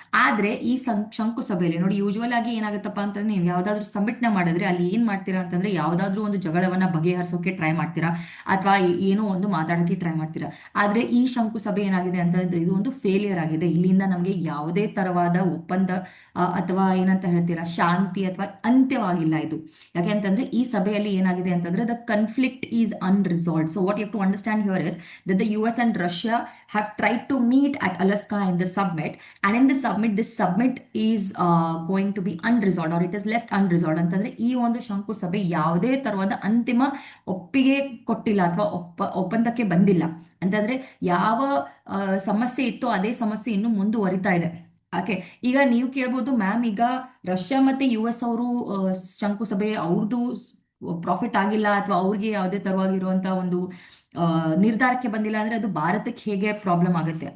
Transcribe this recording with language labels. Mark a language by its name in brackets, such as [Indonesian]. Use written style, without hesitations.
[Kannada] ಆದ್ರೆ ಈ ಶಂಕುಸಭೆಯಲ್ಲಿ ನೋಡಿ, ಯೂಶುವಲ್ ಆಗಿ ಏನಾಗುತ್ತಪ್ಪ ಅಂತಂದ್ರೆ ನೀವು ಯಾವ್ದಾದ್ರು ಸಬ್ಮಿಟ್ ನ ಮಾಡಿದ್ರೆ ಅಲ್ಲಿ ಏನ್ ಮಾಡ್ತೀರಾ ಅಂತಂದ್ರೆ ಯಾವ್ದಾದ್ರು ಒಂದು ಜಗಳವನ್ನ ಬಗೆಹರಿಸೋಕೆ ಟ್ರೈ ಮಾಡ್ತೀರಾ, ಅಥವಾ ಏನೋ ಒಂದು ಮಾತಾಡೋಕೆ ಟ್ರೈ ಮಾಡ್ತೀರಾ. ಆದ್ರೆ ಈ ಶಂಕುಸಭೆ ಏನಾಗಿದೆ ಅಂತಂದ್ರೆ ಇದು ಒಂದು ಫೇಲಿಯರ್ ಆಗಿದೆ. ಇಲ್ಲಿಂದ ನಮ್ಗೆ ಯಾವುದೇ ತರವಾದ ಒಪ್ಪಂದ ಅಥವಾ ಏನಂತ ಹೇಳ್ತೀರಾ, ಶಾಂತಿ ಅಥವಾ ಅಂತ್ಯವಾಗಿಲ್ಲ ಇದು. ಯಾಕೆ ಅಂತಂದ್ರೆ ಈ ಸಭೆಯಲ್ಲಿ ಏನಾಗಿದೆ ಅಂತಂದ್ರೆ [English] The conflict is unresolved. So what you have to understand here is that the US and Russia have tried to meet at Alaska in the summit, and in the summit this summit is going to be unresolved, or it is left unresolved. [Kannada] ಅಂತಂದ್ರೆ ಈ ಒಂದು ಶಂಕುಸಭೆ ಯಾವುದೇ ತರವಾದ ಅಂತಿಮ ಒಪ್ಪಿಗೆ ಕೊಟ್ಟಿಲ್ಲ ಅಥವಾ ಒಪ್ಪಂದಕ್ಕೆ ಬಂದಿಲ್ಲ. ಅಂತಂದ್ರೆ ಯಾವ ಸಮಸ್ಯೆ ಇತ್ತೋ ಅದೇ ಸಮಸ್ಯೆ ಇನ್ನು ಮುಂದುವರಿತಾ ಇದೆ. ಓಕೆ, ಈಗ ನೀವು ಕೇಳ್ಬೋದು, ಮ್ಯಾಮ್ ಈಗ ರಷ್ಯಾ ಮತ್ತೆ US ಅವರು ಶಂಕುಸಭೆ ಅವ್ರದ್ದು ಪ್ರಾಫಿಟ್ ಆಗಿಲ್ಲ ಅಥವಾ ಅವ್ರಿಗೆ ಯಾವುದೇ ತರವಾಗಿರುವಂತಹ ಒಂದು ನಿರ್ಧಾರಕ್ಕೆ ಬಂದಿಲ್ಲ ಅಂದ್ರೆ ಅದು ಭಾರತಕ್ಕೆ ಹೇಗೆ ಪ್ರಾಬ್ಲಮ್ ಆಗುತ್ತೆ?